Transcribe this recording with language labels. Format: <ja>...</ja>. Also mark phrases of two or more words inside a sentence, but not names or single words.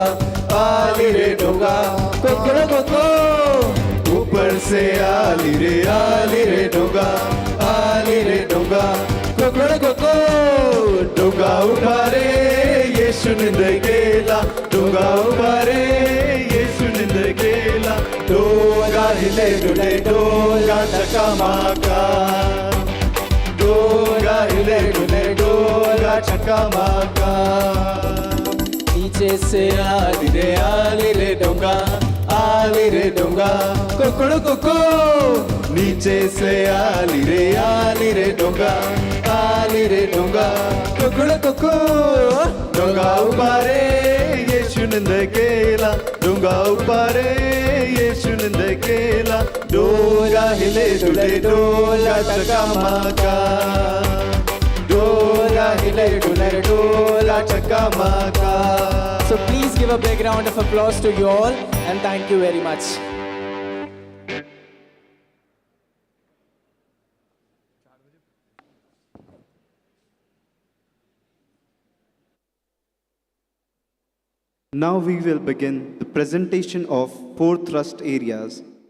<mr>आली रे डोंगा कोकड़ो कोको ऊपर से आली रे डोंगा आली रे डोंगा कोकड़ो कोको डोंगा उठा रे येशू निंद गेला डोंगा उठा रे येशू निंद गेला डोंगा हिले डुले डोंगा चकामाका डोंगा हिले डुले डोंगा चकामाका नीचे से आली रे डोंगा कोकड़ो कोको नीचे से आली रे डोंगा कोकड़ो कोको डोंगा उपारे येशू निंद गेला डोंगा उपारे येशू निंद गेला डोंगा हिले डुले डोंगा चकामाका डोला हिले डुले डोला चकामाका.</mr> <en>So please give a big round of applause to you all and thank you very much. Now we will begin the presentation of 4 thrust areas.</en>